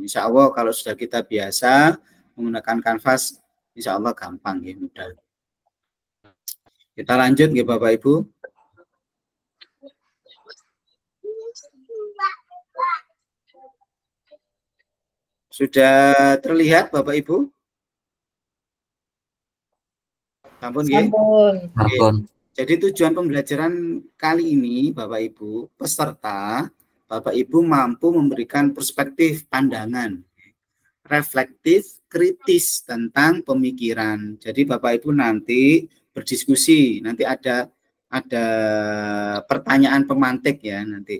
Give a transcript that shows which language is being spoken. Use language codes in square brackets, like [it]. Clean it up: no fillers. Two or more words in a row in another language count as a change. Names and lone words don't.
[ar] Insya Allah [id] kalau sudah kita biasa menggunakan Canvas, [ar] insya Allah [id] gampang nggih, mudah. Kita lanjut nggih Bapak Ibu. Sudah terlihat Bapak Ibu? [jv] Sampun nggih? Sampun. [id] Jadi tujuan pembelajaran kali ini Bapak Ibu, peserta Bapak Ibu mampu memberikan perspektif pandangan reflektif, kritis tentang pemikiran. Jadi Bapak Ibu nanti berdiskusi, nanti ada pertanyaan pemantik ya nanti.